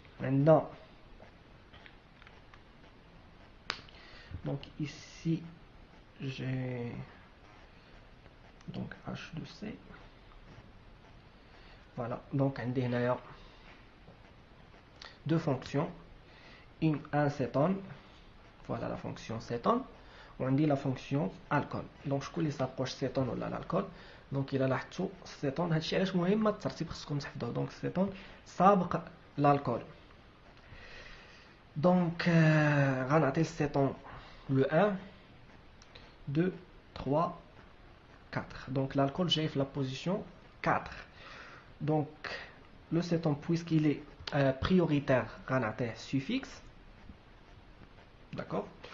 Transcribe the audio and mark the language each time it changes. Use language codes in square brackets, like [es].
[ar] عندنا [fr] donc ici j'ai donc H2C. voilà donc [ar] عندي هنايا [fr] deux fonctions, un cétone, voilà la fonction cétone, [ar] وعندي [fr] la fonction alcool. [ar] donc شكون اللي سابقوش cétone ولا الالكول؟ donc الى لاحظتوا cétone هادشي علاش مهم الترتيب خصكم تحفظوه. [fr] donc cétone [ar] سابق [fr] l'alcool. donc [ar] غنعطي [fr] الcétone le 1 2 3 4. donc l'alcool [ar] جاي في [fr] la position 4. donc le cétone puisqu'il est prioritaire [ar] غنعطيه [fr] suffixe, d'accord.